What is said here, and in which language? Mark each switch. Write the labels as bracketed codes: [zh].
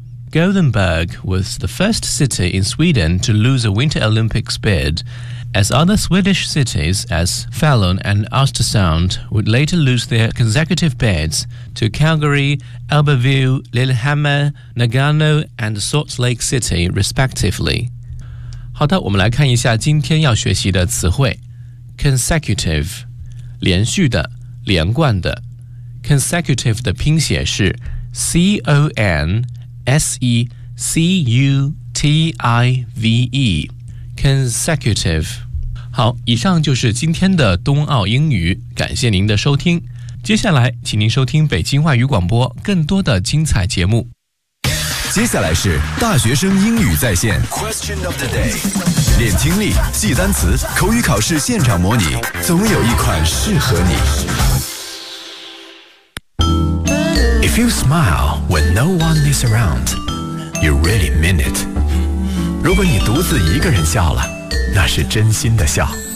[en] Gothenburg was the first city in Sweden to lose a Winter Olympics bid, as other Swedish cities as Falun and Östersund would later lose their consecutive bids to Calgary, Albertville, Lillehammer, Nagano and Salt Lake City, respectively. [zh] 好的，我们来看一下今天要学习的词汇。 Consecutive， 连续的，连贯的。 Consecutive 的拼写是 C-O-N-S-E-C-U-T-I-V-E， Consecutive。好，以上就是今天的冬奥英语，感谢您的收听，接下来请您收听北京外语广播更多的精彩节目。接下来是大学生英语在线 [en] Question of the day， [zh] 练听力，记单词，口语考试现场模拟，总有一款适合你。 [en] If you smile when no one is around, you really mean it。 [zh] 如果你独自一个人笑了，那是真心的笑。